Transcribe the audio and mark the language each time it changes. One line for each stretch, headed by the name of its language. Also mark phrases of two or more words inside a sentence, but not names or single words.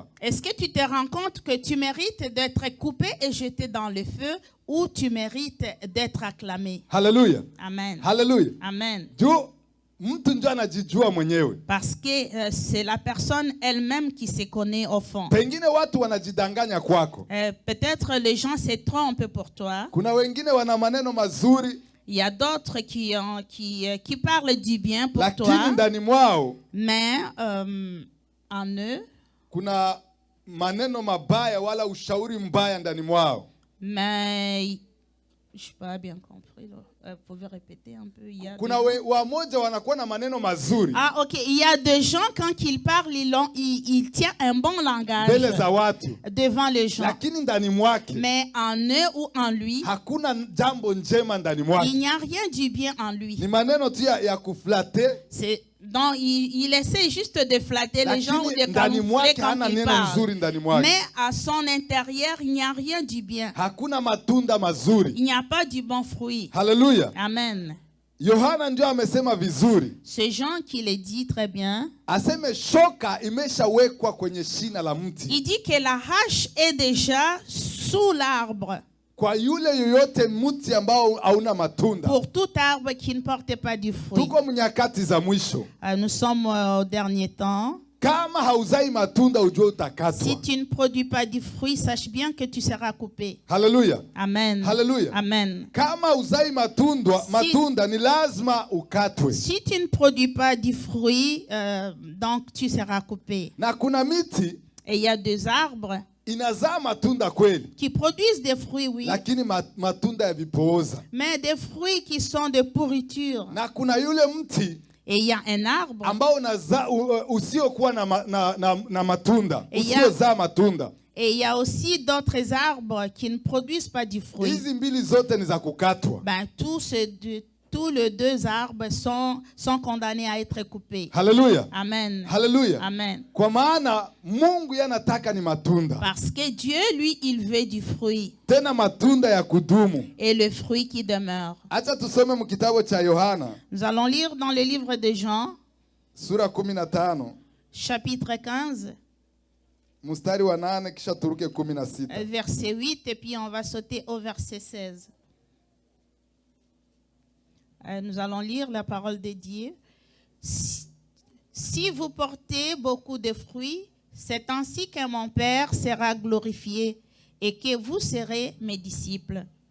French: Est-ce que tu te rends compte que tu mérites d'être coupé et jeté dans le feu ou tu mérites d'être acclamé?
Swahili: Haleluya. Amen. Haleluya. Amen. Juu mtu ndio anajijua mwenyewe.
French: Parce que c'est la personne elle-même qui se connaît au fond.
Swahili: Pengine watu wanajidanganya kwako.
French: Peut-être les gens se trompent pour toi.
Swahili: Kuna wengine wana maneno mazuri,
French: Il y a d'autres qui parlent du bien pour
Swahili: lakini
French: toi,
Swahili: ndani mwao
French: mais en eux,
Swahili: kuna maneno mabaya wala ushauri mbaya ndani mwao.
French: Mais je n'ai pas bien compris. Vous pouvez répéter un peu?
Swahili: Kuna wamoja wanakuwa na maneno mazuri.
French: Ah, ok. Il y a des gens, quand ils parlent, ils tiennent un bon langage
Swahili: Mbele za watu.
French: devant les gens.
Swahili: Lakini ndani mwake,
French: Mais en eux ou en lui,
Swahili: hakuna jambo njema ndani mwake.
French: il n'y a rien du bien en lui.
Swahili: Ni maneno tu ya kuflate.
French: Donc, il essaie juste de flatter les gens ou de
Swahili: ndani
French: camoufler
Swahili: mwake
French: quand
Swahili: hana
French: il
Swahili: neno
French: parle.
Swahili: nzuri ndani mwake.
French: Mais à son intérieur, il n'y a rien du bien.
Swahili: Hakuna matunda mazuri.
French: Il n'y a pas du bon fruit.
Swahili: Hallelujah. Amen. Yohana ndio amesema vizuri.
French: C'est Jean qui le dit très bien.
Swahili: Aseme shoka imeshawekwa kwenye shina la mti.
French: Il dit que la hache est déjà sous l'arbre.
Swahili: Kwa yule yoyote mti ambao hauna matunda.
French: Pour tout arbre qui ne porte pas du fruit.
Swahili: Tuko mnyakati za mwisho.
French: Nous sommes au dernier temps.
Swahili: Kama hauzai matunda ujue utakatwa.
French: Si tu ne produis pas du fruit, sache bien que tu seras coupé.
Swahili: Hallelujah. Amen. Hallelujah. Amen. Kama hauzai matunda ni lazima ukatwe.
French: Si tu ne produis pas du fruit, donc tu seras coupé.
Swahili: Na kuna miti,
French: et il y a des arbres
Swahili: inazaa matunda kweli,
French: qui produisent des fruits, oui,
Swahili: lakini matunda ya vipooza.
French: mais des fruits qui sont de pourriture.
Swahili: Na kuna yule mti
French: et il y a un arbre
Swahili: ambao usiokuwa na matunda, usiozaa matunda.
French: Et il y a aussi d'autres arbres qui ne produisent pas du fruit.
Swahili: Hizi mbili zote ni za kukatwa.
French: Ben, tous les deux arbres sont condamnés à être coupés.
Swahili: Hallelujah. Amen. Hallelujah. Amen. Kwa maana Mungu yanataka ni matunda.
French: Parce que Dieu, lui, il veut du fruit.
Swahili: Tena matunda ya kudumu.
French: Et le fruit qui demeure.
Swahili: Acha tusome mu kitabu cha Yohana.
French: Nous allons lire dans le livre de Jean.
Swahili: Sura 15.
French: Chapitre 15.
Swahili: Mstari wa 8 kisha turuke 16.
French: Verset 8 et puis on va sauter au verset 16. Nous allons lire la parole de Dieu. Si vous portez beaucoup de fruits, c'est ainsi que mon Père sera glorifié et que vous serez mes disciples.